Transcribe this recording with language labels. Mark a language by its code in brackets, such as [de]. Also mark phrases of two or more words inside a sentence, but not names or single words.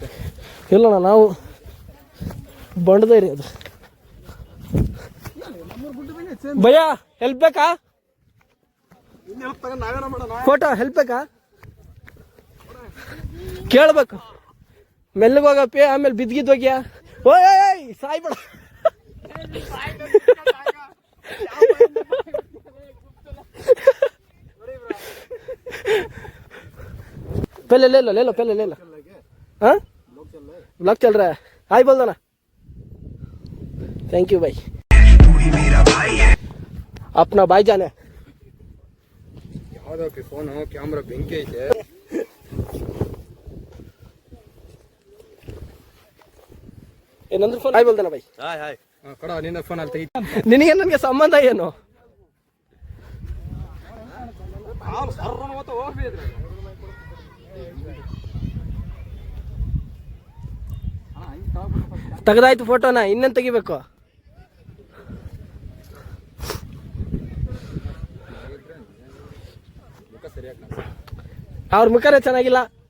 [kn] ಇಲ್ಲಣ್ಣ ನಾವು ಬಂಡದ ಏರಿಯಾ ಅದು ಭಯ್ಯ ಹೆಲ್ಪ್ ಬೇಕಾ ಫೋಟೋ ಹೆಲ್ಪ್ ಬೇಕಾ ಕೇಳ್ಬೇಕು ಮೆಲ್ಲಗೆ ಹೋಗಪ್ಪಿ ಆಮೇಲೆ ಬಿದ್ದಿದ್ದೋಗ್ಯಾ ಓಯ್ ಸಾಯ್ಬೇಡ [hi] पहले ले लो पहले ले लो हाँ ब्लॉग चल रहा है हाय बोल दो ना [en] thank you [hi] भाई अपना भाई जाने [kn] ಯಾವ್ದಕ್ಕೆ ಫೋನ್ ಕ್ಯಾಮ್ರಾ ಬೆಂಕಿ ಐತೆ ಏನಂದ್ರೆ ಫೋನ್ ಹಾಯ್ [hi] बोल भाई [kn] ಹಾಯ್ ಹಾಯ್ ಕೊಡ ನಿನ್ನ ಫೋನ್ ಅಲ್ಲಿ ತೆಗಿ ನಿನಗೆ ನನಗೆ ಸಂಬಂಧ ಏನು ತೆಗೆದಾಯ್ತು ಫೋಟೋನ ಇನ್ನೇನು ತೆಗಿಬೇಕು ಅವ್ರ ಮುಖನೇ ಚೆನ್ನಾಗಿಲ್ಲ